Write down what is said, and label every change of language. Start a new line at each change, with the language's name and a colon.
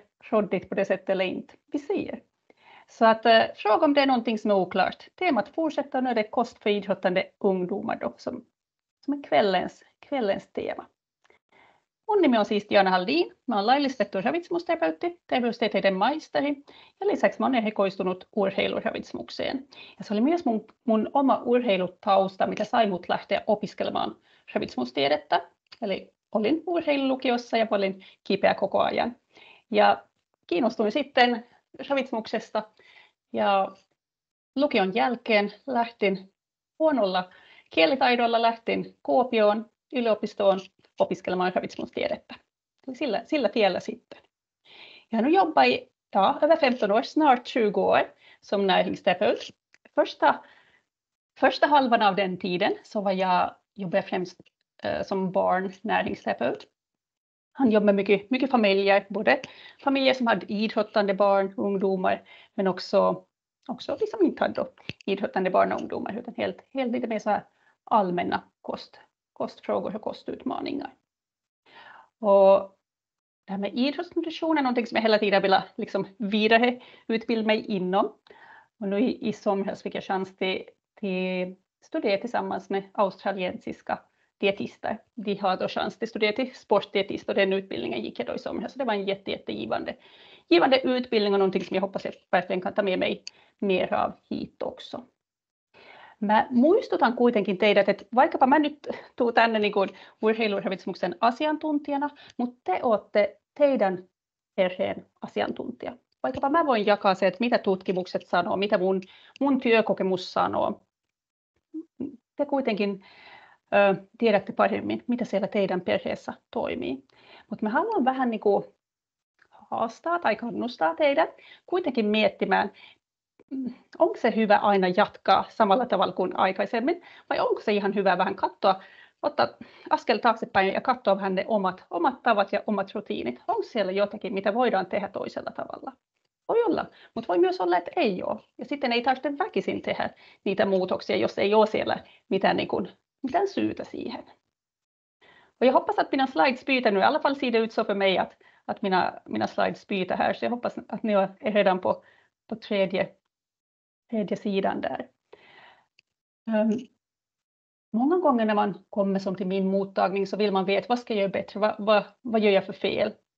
Swedish: råddigt på det sättet eller inte. Vi ser. Så att fråga om det är någonting som är oklart. Temat fortsätter nu, det är kost för idrottande ungdomar då, som är kvällens tema.
Finnish: On nimi on siis Diana Haldin. Mä oon laillistettu ravitsemusterapeutti, terveystieteiden maisteri ja lisäksi mä oon erikoistunut urheiluravitsemukseen. Ja se oli myös mun oma urheilutausta, mikä sai mut lähteä opiskelemaan ravitsemustiedettä. Eli olin urheilulukiossa ja olin kipeä koko ajan. Ja kiinnostuin sitten ravitsemuksesta ja lukion jälkeen lähtin huonolla kielitaidolla Kuopioon yliopistoon opiskelemaan ravitsemustiedettä. Sillä tiellä sitten.
Swedish: Jag har nu jobbat i över 15 år, snart 20 år som näringsterapeut. Första halvan av den tiden så jobbade jag främst som barnnäringsterapeut. Han jobbar med mycket familjer, både familjer som hade idrottande barn, ungdomar, men också vi som inte hade idrottande barn och ungdomar, utan helt lite mer så här allmänna kostfrågor och kostutmaningar. Och det här med idrottsnutrition är någonting som jag hela tiden vill liksom vidareutbilda mig inom. Och nu i somras fick jag chans till studera tillsammans med australiensiska dietister. De har då chans till studera till sportdietist och den utbildningen gick jag då i somras. Så det var en jättegivande utbildning och någonting som jag hoppas jag verkligen kan ta med mig mer av hit också.
Finnish: Mä muistutan kuitenkin teidät, että vaikkapa mä nyt tuun tänne niin kuin urheiluravitsemuksen asiantuntijana, mutta te olette teidän perheen asiantuntija. Vaikkapa mä voin jakaa se, että mitä tutkimukset sanoo, mitä mun työkokemus sanoo. Te kuitenkin tiedätte paremmin, mitä siellä teidän perheessä toimii. Mutta mä haluan vähän niin kuin haastaa tai kannustaa teidät kuitenkin miettimään, onko se hyvä aina jatkaa samalla tavalla kuin aikaisemmin, vai onko se ihan hyvä vähän ottaa askel taaksepäin ja katsoa vähän ne omat tavat ja omat rutiinit. Onko siellä jotakin, mitä voidaan tehdä toisella tavalla? Voi olla, mutta voi myös olla, että ei ole. Ja sitten ei tarvitse väkisin tehdä niitä muutoksia, jos ei ole siellä mitään syytä siihen.
Swedish: Och jag hoppas att mina slides byter nu. I alla fall ser det ut så för mig att mina slides byter här. Så jag hoppas att ni är redan på tredje sidan där. Många gånger när man kommer som till min mottagning så vill man veta vad ska jag göra bättre, vad gör jag för fel.